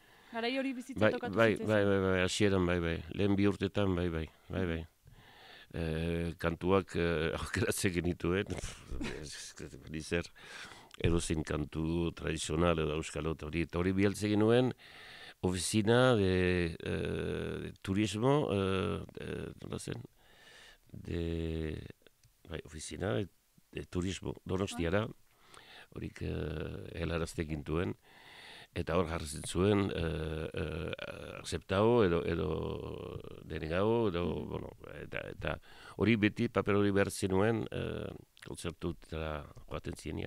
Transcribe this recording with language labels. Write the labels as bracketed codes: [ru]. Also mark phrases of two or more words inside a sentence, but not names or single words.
[eu] Garai hori bizitza tokatu zitzen? Bai, hasieran bai, lehen bi urtetan bai. Kantuak aukeratzen genituen, zer edozein kantu tradizional edo euskalot hori bialtze genuen, [es] oficina de turismo, [eu] nola zen, [es] oficina de turismo [eu] Donostiara, horik helarazte gintuen, eta hor jartzen zuen aceptao edo denegao, bueno, eta hori beti paper hori behar zenuen kontzertutara joaten zienean.